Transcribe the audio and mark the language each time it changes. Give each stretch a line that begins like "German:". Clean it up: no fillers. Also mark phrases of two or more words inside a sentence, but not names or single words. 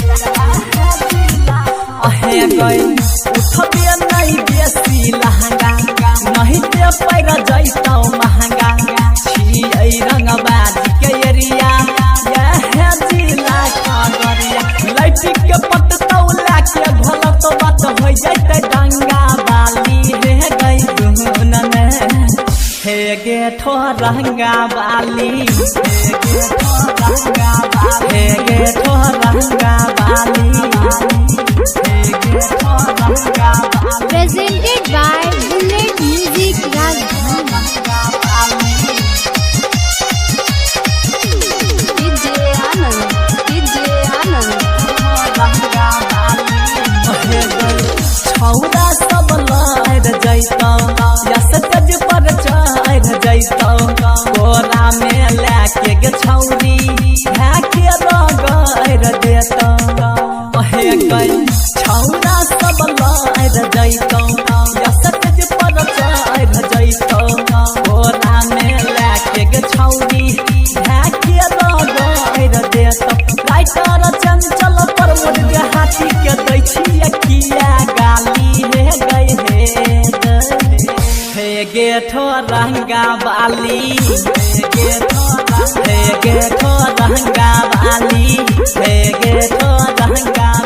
Angika: उठबे नहीं बेसी लहंगा, नहीं दे पैर जैतौ महंगा। छियै रंगबाज के एरिया, जिला खगड़िया। लैटिक के पटतौ लाके घोलत बात हो जैते डंगा बाली हे गई दुहन में। हे गे ठो रंगा बाली, हे गे ठो रंगा बाली, हे गे ठो रंगा बाली, हे गे ठो रंगा बाली।
English: Presented by Bullet Music Rajdhani.
Angika: छौरा सब लहर जैतौ, या सटज पर चढ़ जैतौ। कोरा में लाके गे छौरी, भाके रगड़ देतौ। छौरा सब लहर जैतौ, या सटज पर चढ़ जैतौ। कोरा में लाके गे छौरी, भाके रगड़ देतौ। राइटर चंचल पर मुर्गे हाथी के दै छियै किया गाली हे गए हे गे ठो रंगा बाली, हे गे ठो रंगा बाली, हे गे ठो रंगा